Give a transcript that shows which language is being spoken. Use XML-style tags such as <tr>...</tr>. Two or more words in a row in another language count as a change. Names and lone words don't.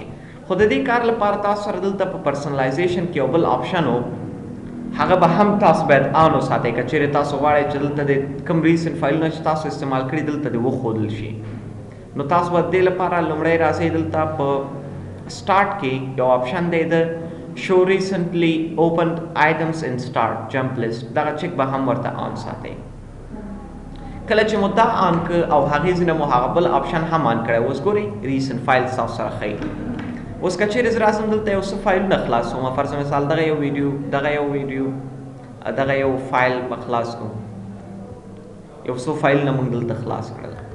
<ps>خو د دې کار لپاره تاسو سره دلته په پرسنلایزیشن کې یو بل آپشن و، هغه به هم تاسو باید آن وساتئ. که چیرې تاسو غواړئ چې دلته د کوم</ps> <en>recent files</en> <ps>چې تاسو استعمال کړي دلته دې وښودل شي، نو تاسو به دې لپاره لومړی راځئ دلته په سټارټ کې یو آپشن دی د</ps> <en>show recently opened items in start jump list،</en> <ps>دغه چک به هم ورته آن ساتئ. کله چې مو دا آن که او هغې ځینه مو هغه بل آپشن هم آن کړی، اوس ګورئ</ps> <en>recent file</en> <ps>تاسو سره ښیي. اوس که چیرې زه راسم دلته یو څه فایلونه خلاصوم، فرض مثال دغه یو ویډیو دغه یو فایل به خلاص کړو، یو څو فایلونه موږ دلته خلاص کړل.</ps>